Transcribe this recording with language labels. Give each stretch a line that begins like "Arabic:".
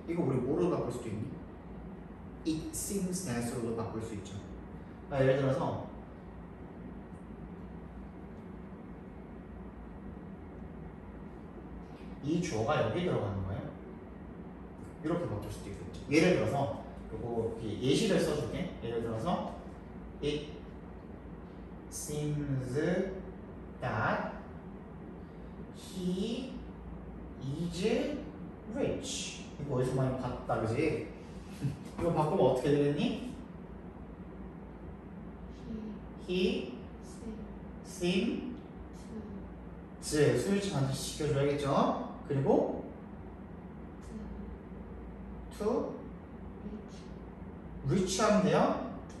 Korean: 이거 우리 뭐로 바꿀 수도 있니?
English: It seems that
Korean: 으로도 바꿀 수 있죠. 예를 들어서 이 주어가 여기 들어가는 거예요. 이렇게 바꿀 수도 있겠죠. 예를 들어서 요거 예시를 써줄게. 예를 들어서
English: It seems that he is rich.
Korean: 이거 어디서 많이 봤다, 그지? 이거 바꾸면 어떻게 되겠니?
English: He seems
Korean: 수일치 반드시 시켜줘야겠죠. 그리고 to rich 하면 돼요.